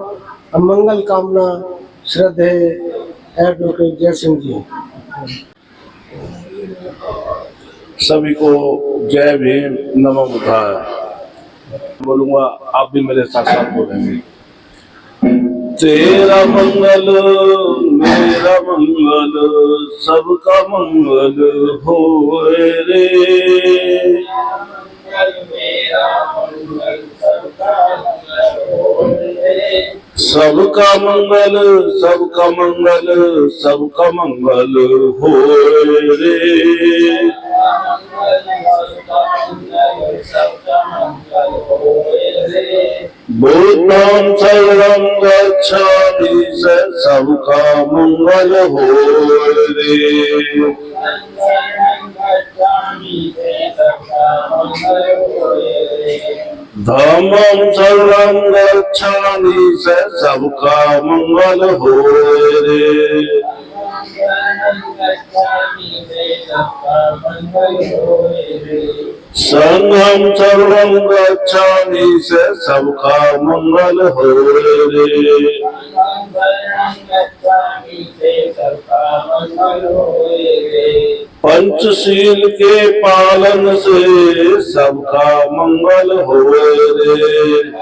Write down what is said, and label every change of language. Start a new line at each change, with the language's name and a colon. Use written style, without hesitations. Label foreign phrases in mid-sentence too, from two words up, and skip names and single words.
Hindi: अब मंगल कामना श्रद्धेय एडवोकेट जय सिंह जी। सभी को जय भीम,
Pali: नमो बुद्धाय।
Hindi: बोलूंगा, आप भी मेरे साथ साथ बोलेंगे। तेरा मंगल मेरा मंगल सबका मंगल होए रे। सबका मंगल सबका मंगल सबका मंगल होए रे।
Pali: बुद्धं शरणं गच्छामि
Hindi: सबका मंगल होए रे।
Pali: धम्मं शरणं गच्छामि
Hindi: सबका मंगल होए रे।
Pali: संघं शरणं गच्छामि
Hindi: सबका मंगल होए रे। पंचशील के पालन से सबका मंगल होए रे।